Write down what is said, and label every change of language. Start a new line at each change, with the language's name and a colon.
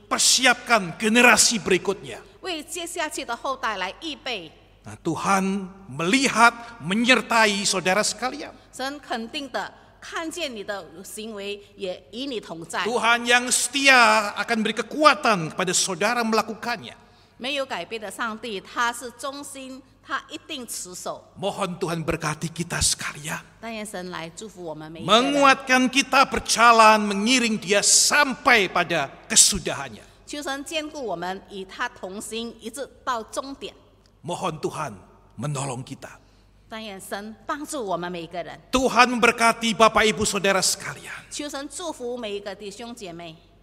Indonesian: Persiapkan generasi berikutnya.
Chinese: 为接下去的后代来预备。
Indonesian: Nah, Tuhan melihat, menyertai saudara sekalian.
Chinese: 神肯定的看见你的行为，也与你同在。
Indonesian: Tuhan yang setia akan beri kekuatan kepada saudara melakukannya.
Chinese: 没有改变的上帝，他是忠心，他一定持守。
Indonesian: Mohon Tuhan berkati kita sekalian.
Chinese: 但愿神来祝福我们每一个人，
Indonesian: Menguatkan kita berjalan mengiring dia sampai pada kesudahannya.
Chinese: 求神兼顾我们，与他同行，一直到终点。
Indonesian: Mohon Tuhan menolong kita.
Chinese: 但愿神帮助我们每一个人，
Indonesian: Tuhan memberkati Bapak Ibu Saudara sekalian.
Chinese: 求神祝福每一个弟兄姐妹。